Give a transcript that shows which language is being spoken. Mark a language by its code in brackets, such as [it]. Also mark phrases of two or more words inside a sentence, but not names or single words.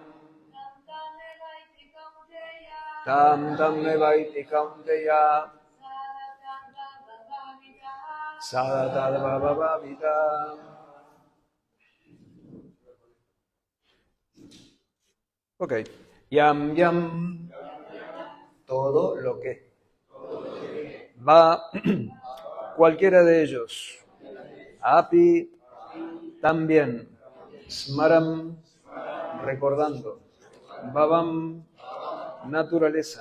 [sa] तं तं एवैति कौन्तेय. सदा तद्भावभावितः. [es] Ok. [sa] यं यं. [es] Todo lo que va, cualquiera de ellos. Api, también. Smaram, recordando. Bhavam, naturaleza.